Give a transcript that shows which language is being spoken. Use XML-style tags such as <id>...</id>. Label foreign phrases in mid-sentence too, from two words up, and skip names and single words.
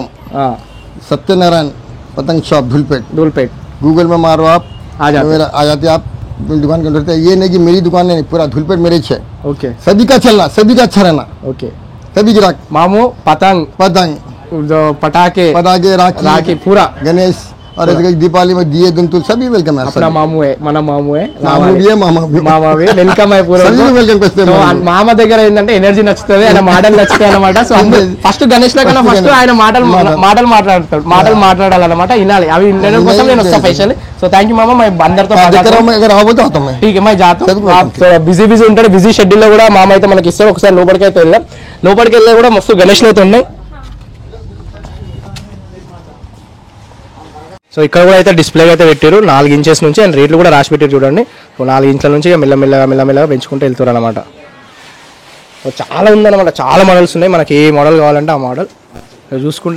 <hi>सत्यनारायण पतंग शॉप धूलपेट गूगल में मारो आप आ जाते आप दुकान के अंदर। ये नहीं कि मेरी दुकान है पूरा धूलपेट मेरे है। ओके। सभी का चलना सभी का अच्छा रहना। ओके। सभी गिराक मामू पतंग पतंग जो पटाखे राखी पूरा गणेश और ऐसे दीपावली में दिए दुमतुल सभी वेलकम है अपना मामू है</hi> <te>మన మాము</te> <hi>मामा వెల్కమ్ सभी वेलकम करते సో हैं</hi> <te>మామ దగ్గర ఏంటంటే ఎనర్జీ నచ్చుతుంది ఆయన మాటలు నచ్చుతాయి అనమాట సో ఫస్ట్ గణేష్ లో కన్నా ఫస్ట్ ఆయన మాటలు మాట్లాడాలన్నమాట వినాలి అవి వినడం కోసం నేను వస్తా స్పెషల్ సో</te> <en>thank you</en> <te>మామ మై అందరితో</te> <hi>अगर आओ तो आता मैं ठीक है मैं जाता हूँ</hi> <te>బిజీ ఉంటాడు</te> <en>busy schedule</en> <te>లో కూడా మామ అయితే మనకి ఇస్తారు ఒకసారి లోపలికి అయితే వెళ్ళాం లోపలికి వెళ్ళి కూడా మస్తు గణేష్లు అయితే ఉన్నాయి సో ఇక్కడ కూడా అయితే డిస్ప్లే అయితే పెట్టారు 4 ఇంచెస్ నుంచి అండ్ రేట్లు కూడా రాసి పెట్టారు చూడండి 4 ఇంచుల నుంచి మెల్లమెల్లగా పెంచుకుంటూ వెళ్తారు అనమాట సో చాలా ఉందన్నమాట చాలా మోడల్స్ ఉన్నాయి మనకి ఏ మోడల్ కావాలంటే ఆ మోడల్ చూసుకుంటే</te>